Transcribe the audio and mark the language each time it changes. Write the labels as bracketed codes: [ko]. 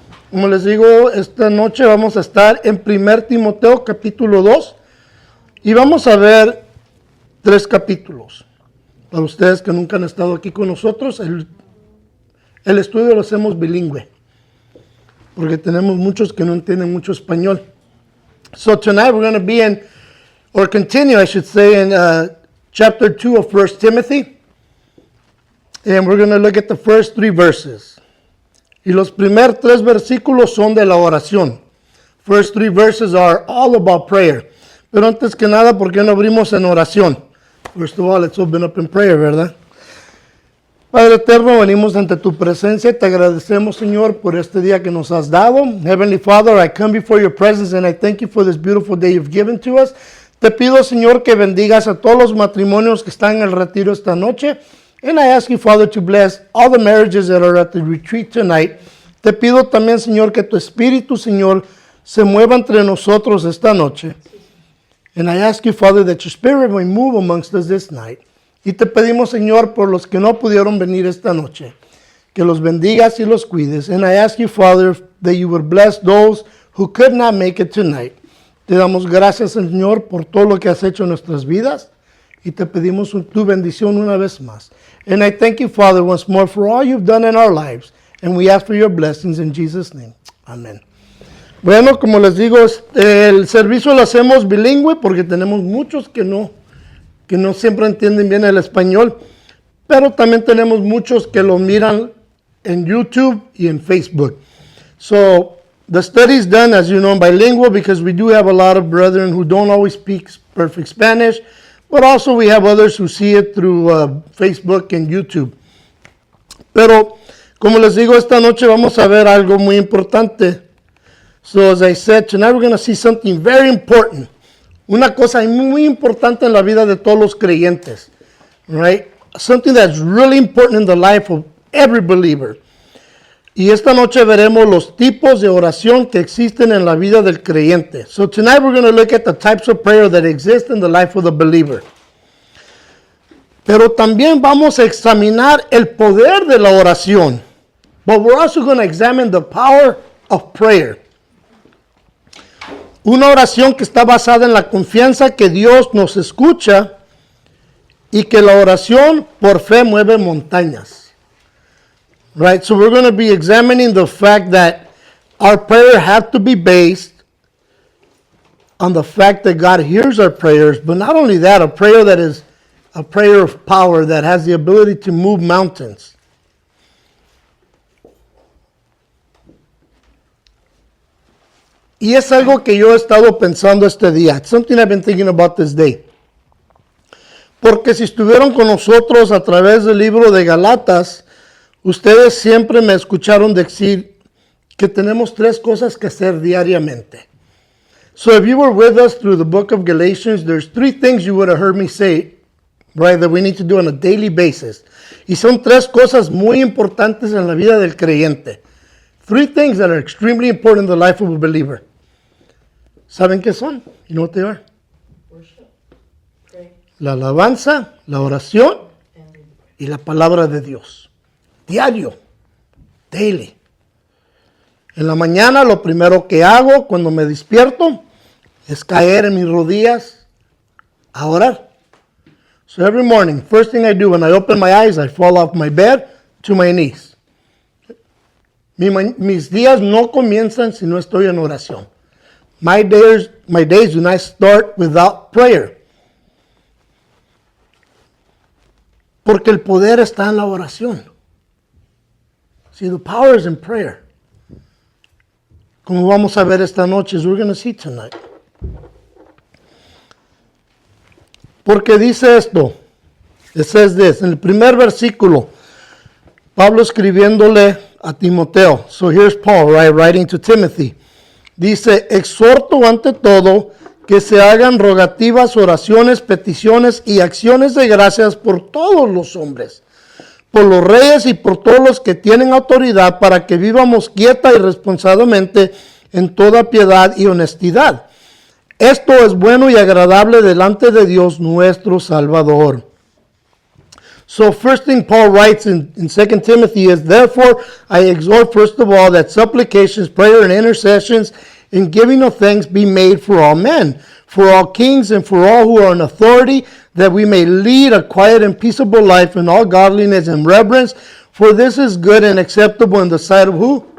[es] Como les digo, esta noche vamos a estar en 1 Timoteo capítulo 2 y vamos a ver 3 capítulos. Para ustedes que nunca han estado aquí con nosotros, el estudio lo hacemos bilingüe, porque tenemos muchos que no entienden mucho español. [en] So tonight we're going to be in, or continue, I should say, in chapter 2 of 1 Timothy. And we're going to look at the first 3 verses. [es] Y los primeros 3 versículos son de la oración. [en] First 3 verses are all about prayer. [es] Pero antes que nada, ¿por qué no abrimos en oración? [en] First of all, let's open up in prayer, [es] ¿verdad? Padre eterno, venimos ante tu presencia y te agradecemos, Señor, por este día que nos has dado. [en] Heavenly Father, I come before your presence and I thank you for this beautiful day you've given to us. [es] Te pido, Señor, que bendigas a todos los matrimonios que están en el retiro esta noche. [en] And I ask you, Father, to bless all the marriages that are at the retreat tonight. [es] Te pido también, Señor, que tu Espíritu, Señor, se mueva entre nosotros esta noche. [en] And I ask you, Father, that your Spirit may move amongst us this night. [es] Y te pedimos, Señor, por los que no pudieron venir esta noche, que los bendigas y los cuides. [en] And I ask you, Father, that you would bless those who could not make it tonight. [es] Te damos gracias, Señor, por todo lo que has hecho en nuestras vidas. Y te pedimos tu bendición una vez más. [en] And I thank you, Father, once more for all you've done in our lives. And we ask for your blessings in Jesus' name. Amen. [es] Bueno, como les digo, el servicio lo hacemos bilingüe porque tenemos muchos que no siempre entienden bien el español. Pero también tenemos muchos que lo miran en YouTube y en Facebook. [en] So, the study is done, as you know, bilingual because we do have a lot of brethren who don't always speak perfect Spanish. But also we have others who see it through Facebook and YouTube. [es] Pero, como les digo, esta noche vamos a ver algo muy importante. [en] So, as I said, tonight we're going to see something very important. [es] Una cosa muy importante en la vida de todos los creyentes. [en] Right? Something that's really important in the life of every believer. [es] Y esta noche veremos los tipos de oración que existen en la vida del creyente. [en] So tonight we're going to look at the types of prayer that exist in the life of the believer. [es] Pero también vamos a examinar el poder de la oración. [en] But we're also going to examine the power of prayer. [es] Una oración que está basada en la confianza que Dios nos escucha y que la oración por fe mueve montañas. [en] Right, so we're going to be examining the fact that our prayer has to be based on the fact that God hears our prayers, but not only that, a prayer that is a prayer of power that has the ability to move mountains. [es] Y es algo que yo he estado pensando este día. [en] It's something I've been thinking about this day. [es] Porque si estuvieron con nosotros a través del libro de Galatas, ustedes siempre me escucharon decir que tenemos 3 cosas que hacer diariamente. [en] So if you were with us through the book of Galatians, there's 3 things you would have heard me say, right, that we need to do on a daily basis. [es] Y son 3 cosas muy importantes en la vida del creyente. [en] 3 things that are extremely important in the life of a believer. [es] ¿Saben qué son? [en] You know what they are? Worship, pray, [es] La alabanza, la oración y la palabra de Dios. Diario, [en] daily. [es] En la mañana lo primero que hago cuando me despierto es caer en mis rodillas a orar. [en] So every morning, first thing I do when I open my eyes, I fall off my bed to my knees. [es] Mis días no comienzan si no estoy en oración. [en] My days do not start without prayer. [es] Porque el poder está en la oración. [en] See, the power is in prayer. [es] Como vamos a ver esta noche, [en] as we're going to see tonight. [es] Porque dice esto, [en] it says this, [es] en el primer versículo, Pablo escribiéndole a Timoteo. [en] So here's Paul, right, writing to Timothy. [es] Dice, exhorto ante todo que se hagan rogativas, oraciones, peticiones y acciones de gracias por todos los hombres, por los reyes y por todos los que tienen autoridad, para que vivamos quieta y responsablemente en toda piedad y honestidad. Esto es bueno y agradable delante de Dios nuestro Salvador. [en] So first thing Paul writes in 2 Timothy is, therefore I exhort first of all that supplications, prayer, and intercessions in giving of thanks be made for all men, for all kings, and for all who are in authority, that we may lead a quiet and peaceable life in all godliness and reverence, for this is good and acceptable in the sight of who?